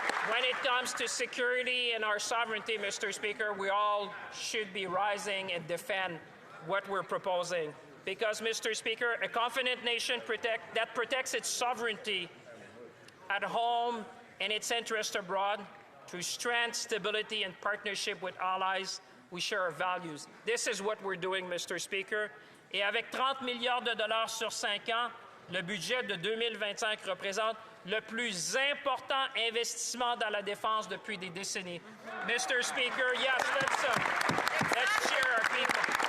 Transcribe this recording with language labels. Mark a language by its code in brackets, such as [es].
[en] When it comes to security and our sovereignty, Mr. Speaker, we all should be rising and defend what we're proposing. Because, Mr. Speaker, a confident nation that protects its sovereignty at home and its interests abroad through strength, stability, and partnership with allies, we share our values. This is what we're doing, Mr. Speaker. [fr] Et avec 30 milliards de dollars sur 5 ans, le budget de 2025 représente le plus important investissement dans la défense depuis des décennies. [en] Mr. Speaker, yes, let's cheer our people.